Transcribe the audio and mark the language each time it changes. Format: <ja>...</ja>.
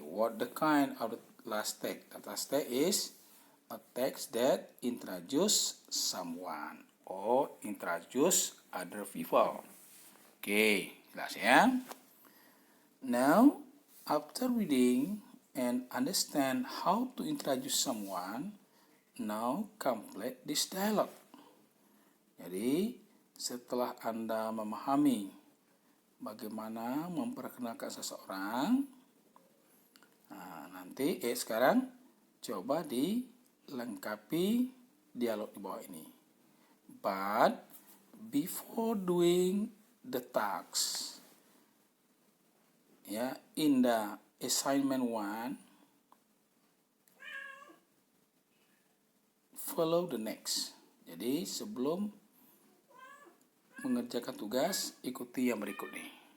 <en>What the kind of the last text? The last text is a text that introduce someone or introduce other people. Okay,</en> <id>jelas ya.</id> <en>Now, after reading and understand how to introduce someone, now complete this dialogue.</en> <id>Jadi, setelah Anda memahami bagaimana memperkenalkan seseorang, nah, nanti sekarang coba dilengkapi dialog di bawah ini.</id> <en>But before doing the tasks, ya, in the assignment 1, follow the next.</en> <id>Jadi sebelum mengerjakan tugas, ikuti yang berikut nih.</id>